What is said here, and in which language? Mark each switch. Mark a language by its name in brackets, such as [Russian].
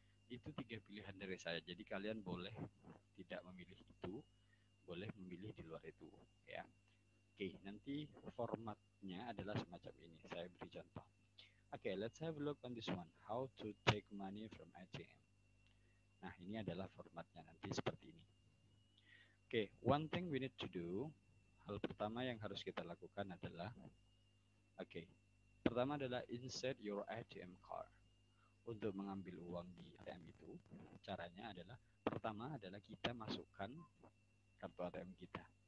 [Indonesian] Itu 3 pilihan dari saya. Jadi kalian boleh tidak memilih itu, boleh memilih di luar itu ya. Oke, nanti formatnya adalah semacam ini. Saya beri contoh. [English] Oke, let's have a look on this one. How to take money from ATM. [Indonesian] Nah, ini adalah formatnya nanti seperti ini. [English] Oke, one thing we need to do. [Indonesian] Hal pertama yang harus kita lakukan adalah pertama adalah [English] insert your ATM card. [Indonesian] Untuk mengambil uang di ATM itu, caranya adalah pertama adalah kita masukkan kartu ATM kita.